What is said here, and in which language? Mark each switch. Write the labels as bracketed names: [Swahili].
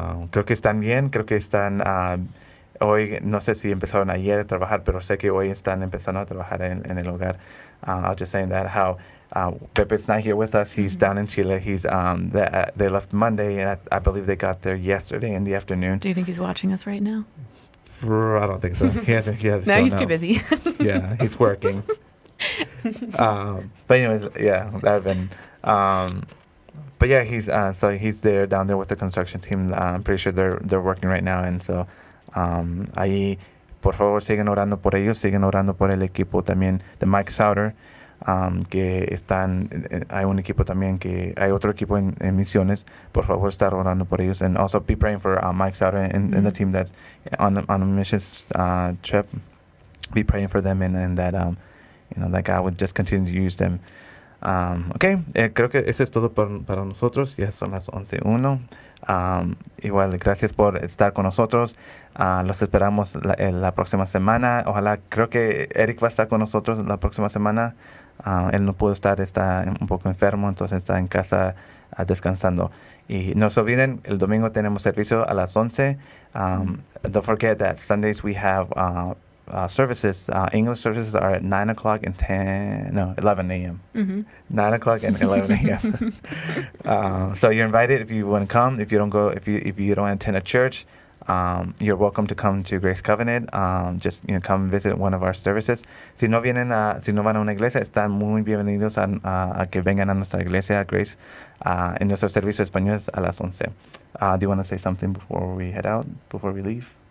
[Spanish] Creo que están bien, creo que están... hoy, no sé si empezaron ayer a trabajar, pero sé que hoy están empezando a trabajar en el hogar. [English] I was just saying that how Pepe's not here with us. He's down in Chile. He's they left Monday, and I believe they got there yesterday in the afternoon. Do you think he's watching us right now? I don't think so. He hasn't No, shown he's up. too busy. Yeah, he's working. But anyways, yeah, I've been. But yeah, he's he's there down there with the construction team. I'm pretty sure they're working right now, and so [Spanish] ahí por favor sigan orando por ellos, sigan orando por el equipo también de Mike Sauter, que están, hay un equipo también que hay otro equipo en misiones. Por favor estar orando por ellos, [English] and also be praying for Mike Sauter and the team that's on a missions trip. Be praying for them and that that God would just continue to use them. [Spanish] Ok, creo que eso es todo para nosotros. Ya son las 11:01. Igual, gracias por estar con nosotros. Los esperamos la próxima semana. Ojalá, creo que Eric va a estar con nosotros la próxima semana. Él no pudo estar, está un poco enfermo, entonces está en casa descansando. Y no se olviden, el domingo tenemos servicio a las 11. [English] Don't forget that Sundays we have services, English services are at 9 o'clock and 11 a.m. 9 o'clock and 11 a.m. So you're invited if you want to come. If you don't go, if you don't attend a church, you're welcome to come to Grace Covenant. Just come visit one of our services. [Spanish] Si no van a una iglesia, están muy bienvenidos a que vengan a nuestra iglesia, Grace, en nuestro servicio español a las 11. [English] Do you want to say something before we head out, before we leave?